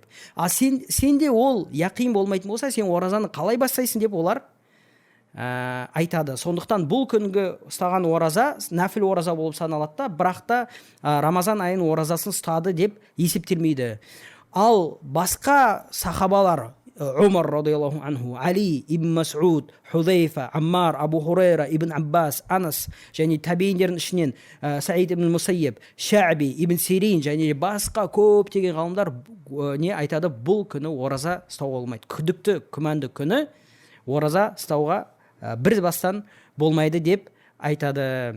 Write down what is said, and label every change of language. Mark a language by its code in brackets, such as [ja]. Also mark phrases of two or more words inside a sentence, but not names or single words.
[kk] А сенде ол яқин болмайтын болса, сен оразаны қалай бастайсың деп олар айтады. Сондықтан бұл күнгі ұстаған ораза нәфіл ораза болып саналады да, бірақ та Рамазан айының оразасын ұстады деп есептелмейді. Ал басқа сахабалар, Умар [ar] رضي الله عنه, [kk] Али ибн Мас'уд, Худайфа, Аммар, Абу Хурайра, Ибн Аббас, Анас және табииндердің ішінен Саид ибн Мусайиб, Шаби, Ибн Сирин және басқа көптеген ғалымдар не айтады? Бұл күні ораза ұстауға болмайды. Күдікті, күмәнді күні ораза ұстауға бір бастан болмайды деп айтады.